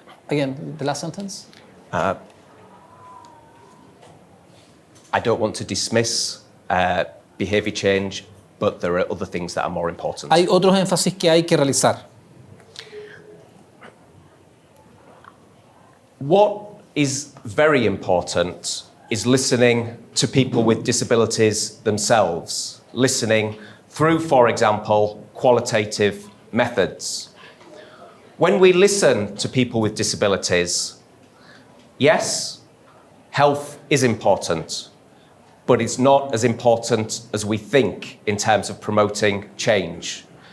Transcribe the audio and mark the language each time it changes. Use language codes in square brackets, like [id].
[en] again, the last sentence. I don't want to dismiss behavior change, but there are other things that are more important. [es] Hay otros énfasis que hay que realizar. [en] What is very important is listening to people with disabilities themselves, listening through, for example, qualitative methods. When we listen to people with disabilities, yes, health is important, but it's not as important as we think in terms of promoting change.